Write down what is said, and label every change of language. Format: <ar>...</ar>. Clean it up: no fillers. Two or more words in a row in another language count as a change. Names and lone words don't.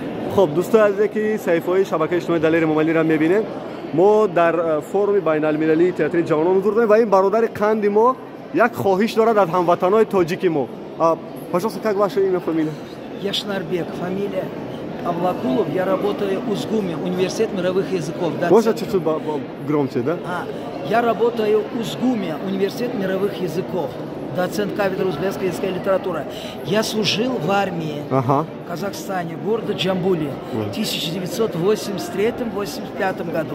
<fa>خب دوستان عزیزی که صفحه شبکه اجتماعی دلیر ممالی را میبینید، ما در فورم بین المللی تئاتر جوانان حضور داریم و این برادر قند ما یک خواهش دارد از هموطنان تاجیک ما.</fa> <ru>Пожалуйста, как ваше имя, фамилия? Яшнарбек, фамилия Авлакулов. Я работаю в УЗГУМе, Университет мировых языков. Можно чуть-чуть громче, да? Я работаю в УЗГУМе, Университет мировых языков. Доцент кафедры узбекской языка и литературы. Я служил в армии в Казахстане, города Джамбуле, в 1983-85 году.</ru>